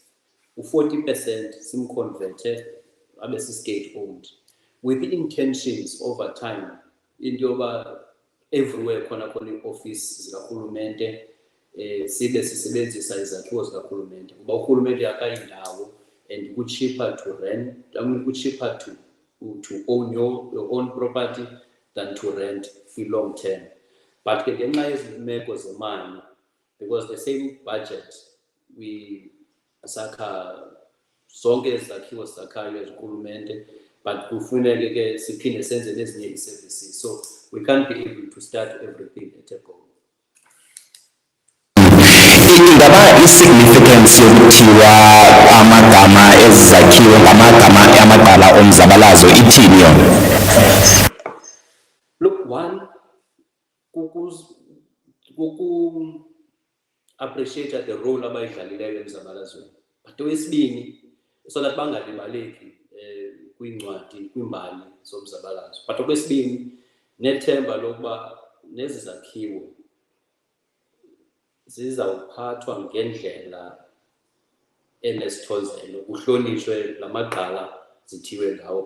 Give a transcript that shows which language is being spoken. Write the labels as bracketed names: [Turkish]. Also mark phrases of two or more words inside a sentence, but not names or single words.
[Xhosa] u-40% simconverte abe si- [English] state owned, with the intentions over time [Xhosa] into yoba everywhere khona ii-office zikarhulumente sibe sisebenzisa izakhiwo zikarhulumente, kuba urhulumente akayindawo and ku- [English] cheaper to rent, [Xhosa] ku- [English] cheaper to own your own property than to rent for long term. [Xhosa] But ke ngenxa yezimeko zemali, [English] because the same budget we [Xhosa] sakha zonke izakhiwo zakhayo ezikulumente, [English] but [Xhosa] kufuneke ke siphinde senze nezinye ii-services, [English] so we can't be able to start everything at a go. [Xhosa] Ingaba i-significance yokuthiwa amagama ezakhiwo ngamagama amagqala omzabalazo ithini yona? [English] Look, one, appreciate the role [Xhosa] abayidlalileyo emzabalazweni, but okwesibini, [English] so that [Xhosa] bangalibaleki kwincwadi, kwimbali zomzabalazo, but okwesibini nethemba lokuba nezi zakhiwo zizawuphathwa ngendlela enesithozelo, kuhlonishwe la magqala zithiwe ngawo.